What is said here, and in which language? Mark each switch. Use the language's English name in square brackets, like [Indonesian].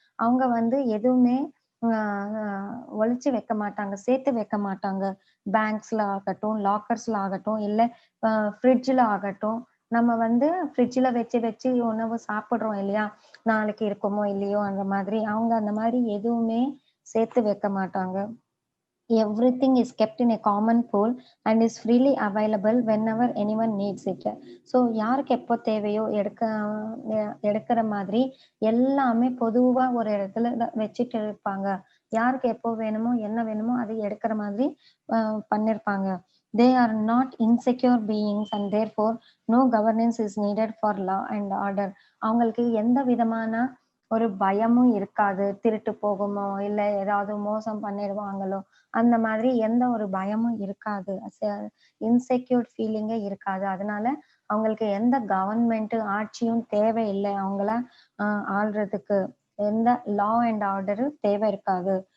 [Tamil] அவங்க வந்து எதுவுமே அ அ ஒளிச்சு வைக்க மாட்டாங்க, சேர்த்து வைக்க மாட்டாங்க. பேங்க்ஸ்ல ஆகட்டும், லாக்கர்ஸ்ல ஆகட்டும், இல்ல ஃப்ரிட்ஜ்ல ஆகட்டும். நம்ம வந்து ஃப்ரிட்ஜ்ல வச்சு வச்சு உணவு சாப்பிடுறோம் இல்லையா? நாளைக்கு இருக்குமோ இல்லையோ அந்த மாதிரி. அவங்க அந்த மாரி எதுவுமே சேர்த்து வைக்க மாட்டாங்க. [English] Everything is kept in a common pool and is freely available whenever anyone needs it. [Tamil] So யாருக்கு எப்போ தேவையோ எடுக்கிற மாதிரி எல்லாமே பொதுவா ஒரு இடத்துல வச்சுட்டு இருப்பாங்க. யாருக்கு எப்போ வேணுமோ, என்ன வேணுமோ அதை எடுக்கிற மாதிரி பண்ணியிருப்பாங்க. [English] They are not insecure beings and therefore no governance is needed for law and order. [Tamil] அவங்களுக்கு எந்த விதமான ஒரு பயமும் இருக்காது. திருட்டு போகுமோ, இல்ல ஏதாவது மோசம் பண்ணிடுவாங்களோ, அந்த மாதிரி எந்த ஒரு பயமும் இருக்காது. இன்செக்யூர்ட் ஃபீலிங்கே இருக்காது. அதனால அவங்களுக்கு எந்த கவர்ன்மெண்ட் ஆட்சியும் தேவையில்ல. அவங்கள அ ஆள்றதுக்கு எந்த லா அண்ட் ஆர்டர் தேவை இருக்காது.